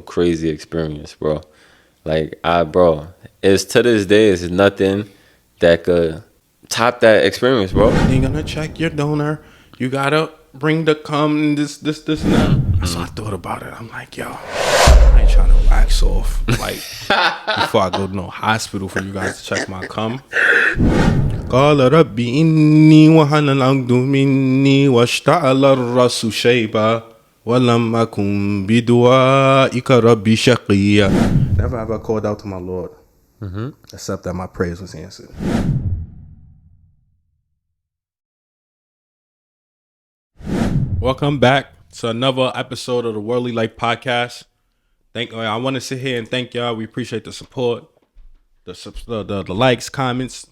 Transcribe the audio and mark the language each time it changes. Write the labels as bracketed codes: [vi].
[en] Crazy experience, bro. Like, bro, it's to this day, it's nothing that could top that experience, bro. You're gonna check your donor. You gotta bring the cum, this, and that. So I thought about it. I'm like, yo, I ain't trying to wax off, like, before I go to no hospital for you guys to check my cum. [ar] قال ربي إني وهن العقد مني واشتعل الرأس شيبا ولم أكن بدعائك ربي شقيا. [en] Never have I called out to my Lord, except that my prayers was answered. Welcome back to another episode of the Worldly Life Podcast. I want to sit here and thank y'all. We appreciate the support, the likes, comments.